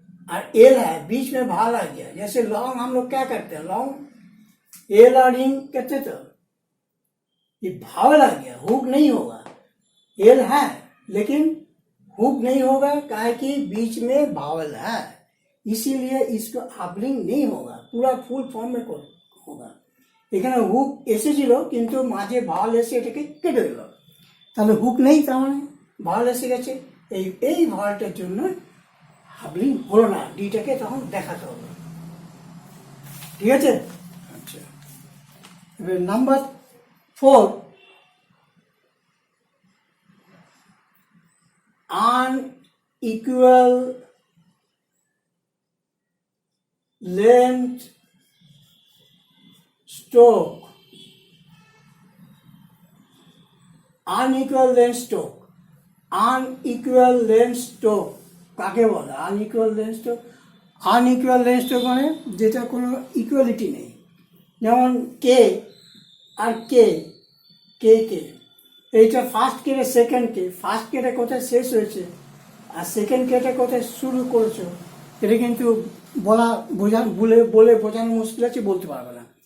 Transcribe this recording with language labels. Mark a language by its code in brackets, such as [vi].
[hi] और एल है, बीच में भा लग गया, जैसे लॉन्ग हम लोग क्या करते हैं, लॉन्ग एल और इंग कहते तो ये भाव लग गया, हुक नहीं होगा। एल है लेकिन हुक नहीं होगा, काहे कि बीच में भावल है, इसीलिए इसको हाफलिंग नहीं होगा, पूरा फुल फॉर्म में होगा। [bn] এখানে হুক এসেছিল কিন্তু মাঝে ভাওয়াল এসে এটাকে কেটে দিল, তাহলে হুক নেই, তার মানে ভাওয়াল এসে গেছে। এই ভাওয়ালটার জন্য হাবলিং হলো না, ডিটাকে তখন দেখাতে হবে, ঠিক আছে। আচ্ছা, এবার number 4, unequal length stroke, unequal length stroke, unequal length stroke কাকে বলে? unequal length stroke, unequal length stroke মানে যেটা কোনো ইকুয়ালিটি নেই, যেমন কে আর কে, কে কে, এইটা ফার্স্ট কেটে সেকেন্ড কে, ফার্স্ট কেটে কোথায় শেষ হয়েছে আর সেকেন্ড কেটে কোথায় শুরু করেছো, এটা কিন্তু বলে বোঝানো মুশকিল আছে, বলতে পারবে না।